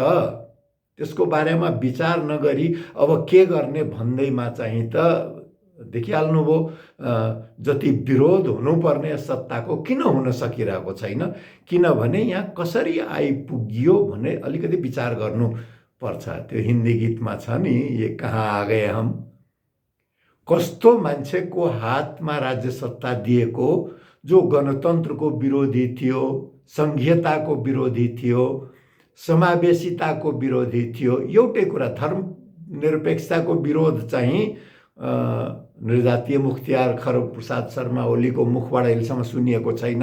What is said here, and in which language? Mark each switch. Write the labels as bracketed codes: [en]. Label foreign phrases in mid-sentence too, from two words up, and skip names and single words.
[ne] त्यसको बारेमा विचार नगरी अब के गर्ने भन्दैमा चाहिँ त देखिहाल्नुभयो जति विरोध हुनुपर्ने सत्ताको किन हुन सकिरहेको छैन। किनभने यहाँ कसरी आइपुगियो भने अलिकति विचार गर्नुपर्छ। त्यो हिन्दी गीतमा छ नि, [hi] ये कहाँ आ गए हम। [ne] कस्तो मान्छेको हातमा राज्य सत्ता दिएको जो गणतन्त्रको विरोधी थियो, संघीयताको विरोधी थियो, समावेशिताको विरोधी थियो। एउटै कुरा, धर्मनिरपेक्षताको विरोध चाहिँ निर्जातीय मुख्तियार खरग प्रसाद शर्मा ओलीको मुखबाट अहिलेसम्म सुनिएको छैन।